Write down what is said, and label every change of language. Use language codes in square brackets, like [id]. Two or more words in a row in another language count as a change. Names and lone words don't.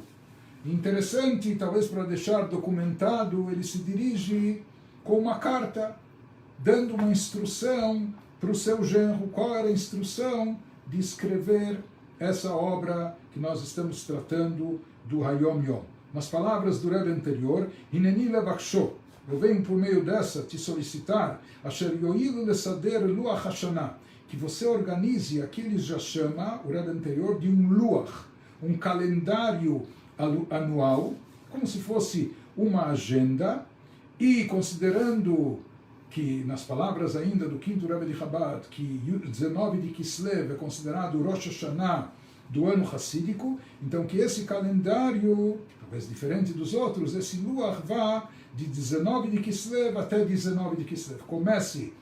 [pt] Interessante, talvez para deixar documentado, ele se dirige com uma carta, dando uma instrução para o seu genro. Qual era a instrução? De escrever essa obra que nós estamos tratando do Hayom Yom. Nas palavras do Rebbe anterior, [he] הנני לבקשו, [pt] eu venho por meio dessa te solicitar, [he] אשר יואילו לסדר לוח השנה, [pt] que você organize, aqui ele já chama, o Rebbe anterior, de um luach, um calendário anual, como se fosse uma agenda, e considerando que, nas palavras ainda do quinto Rebbe de Chabad, que 19 de Kislev é considerado Rosh Hashanah do ano hassídico, então que esse calendário, talvez diferente dos outros, esse Luach vá de 19 de Kislev até 19 de Kislev.